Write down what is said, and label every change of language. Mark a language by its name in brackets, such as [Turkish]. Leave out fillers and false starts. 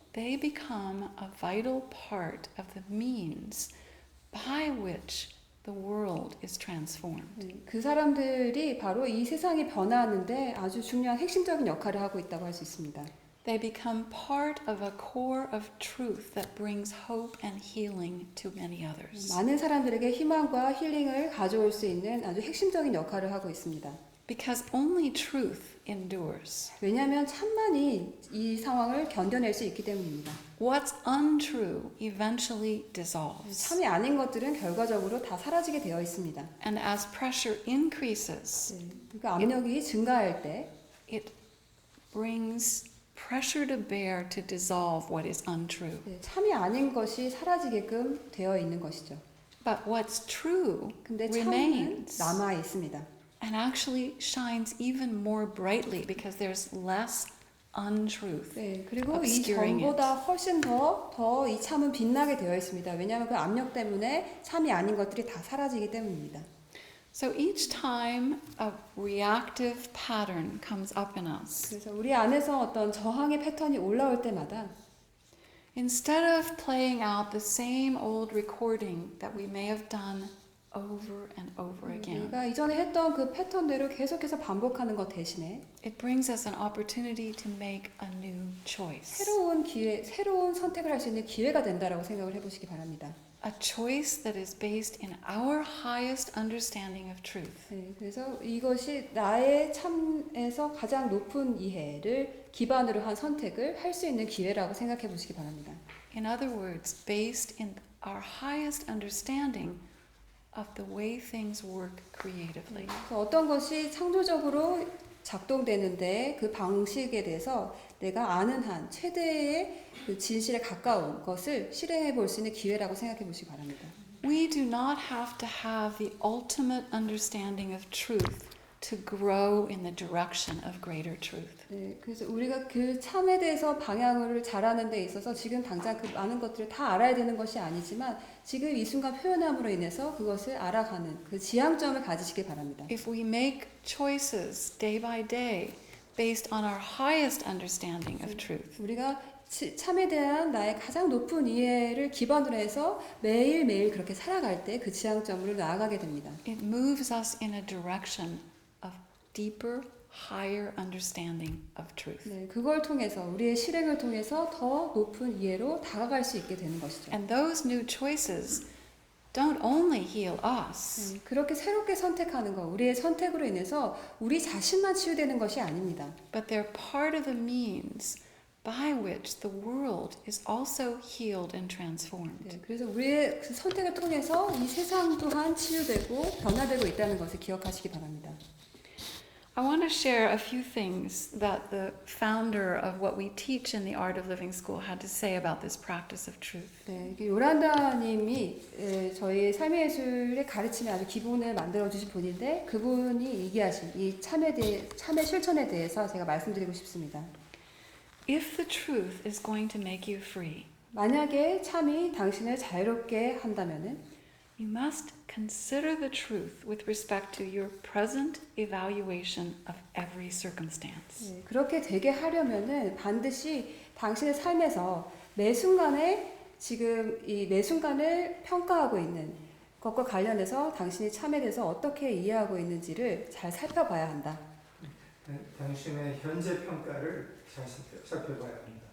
[English] they become a vital part of the means by which the world is transformed. [Korean] 그 사람들이 바로 이 세상이 변화하는데 아주 중요한 핵심적인 역할을 하고 있다고 할 수 있습니다. [English] They become part of a core of truth that brings hope and healing to many others. [Korean] 많은 사람들에게 희망과 힐링을 가져올 수 있는 아주 핵심적인 역할을 하고 있습니다. [English] Because only truth endures. [Korean] 왜냐하면 참만이 이 상황을 견뎌낼 수 있기 때문입니다. [English] What's untrue eventually dissolves. [Korean] 참이 아닌 것들은 결과적으로 다 사라지게 되어 있습니다. [English] And as pressure increases, [Korean] 그러니까 압력이 증가할 때 [English] it brings pressure to bear to dissolve what is untrue. [Korean] 참이 아닌 것이 사라지게끔 되어 있는 것이죠. [English] But what's true [Korean] 근데 참은 [English] remains [Korean] 남아 있습니다. [English] and actually shines even more brightly because there's less untruth. [Korean] 네, 그리고 이 [English] obscuring [Korean] 전보다 훨씬 더 이 참은 빛나게 되어 있습니다. 왜냐하면 그 압력 때문에 참이 아닌 것들이 다 사라지기 때문입니다. [English] So each time a reactive pattern comes up in us, [Korean] 그래서 우리 안에서 어떤 저항의 패턴이 올라올 때마다 [English] Instead of playing out the same old recording that we may have done over and over again, [Korean] 우리가 이전에 했던 그 패턴대로 계속해서 반복하는 것 대신에 [English] it brings us an opportunity to make a new choice. [Korean] 새로운 기회, 새로운 선택을 할 수 있는 기회가 된다라고 생각을 해보시기 바랍니다. [English] A choice that is based in our highest understanding of truth. [Korean] 네, 그래서 이것이 나의 참에서 가장 높은 이해를 기반으로 한 선택을 할 수 있는 기회라고 생각해 보시기 바랍니다. [English] In other words, based in our highest understanding of the way things work creatively. [Korean] 그래서 어떤 것이 창조적으로 작동되는데 그 방식에 대해서 내가 아는 한 최대의 그 진실에 가까운 것을 실행해 볼 수 있는 기회라고 생각해 보시기 바랍니다. [English] We do not have to have the ultimate understanding of truth to grow in the direction of greater truth. [Korean] 네, 그래서 우리가 그 참에 대해서 방향을 잘하는 데 있어서 지금 당장 그 많은 것들을 다 알아야 되는 것이 아니지만 지금 이 순간 표현함으로 인해서 그것을 알아가는 그 지향점을 가지시기 바랍니다. [English] If we make choices day by day based on our highest understanding of truth, [Korean] 우리가 참에 대한 나의 가장 높은 이해를 기반으로 해서 매일매일 그렇게 살아갈 때 그 지향점으로 나아가게 됩니다. [English] it moves us in a direction of deeper, higher understanding of truth. [Korean] 네, 그걸 통해서 우리의 실행을 통해서 더 높은 이해로 다가갈 수 있게 되는 것이죠. [English] And those new choices don't only heal us, [Korean] 그렇게 새롭게 선택하는 것, 우리의 선택으로 인해서 우리 자신만 치유되는 것이 아닙니다. [English] but they're part of the means by which the world is also healed and transformed. [Korean] 네, 그래서 우리의 그 선택을 통해서 이 세상 또한 치유되고 변화되고 있다는 것을 기억하시기 바랍니다. [English] I want to share a few things that the founder of what we teach in the Art of Living School had to say about this practice of truth. [Korean] 네, 요란다님이 저희 삶의 예술의 가르침의 아주 기본을 만들어 주신 분인데 그분이 얘기하신 이 참의 실천에 대해서 제가 말씀드리고 싶습니다. [English] If the truth is going to make you free, [Korean] 만약에 참이 당신을 자유롭게 한다면은 [English] you must consider the truth with respect to your present evaluation of every circumstance. [Korean] 네, 그렇게 되게 하려면은 반드시 당신의 삶에서 매 순간에 지금 이 매 순간을 평가하고 있는 것과 관련해서 당신이 참에 대해서 어떻게 이해하고 있는지를 잘 살펴봐야 한다. 당신의 현재 평가를 잘 살펴봐야 합니다.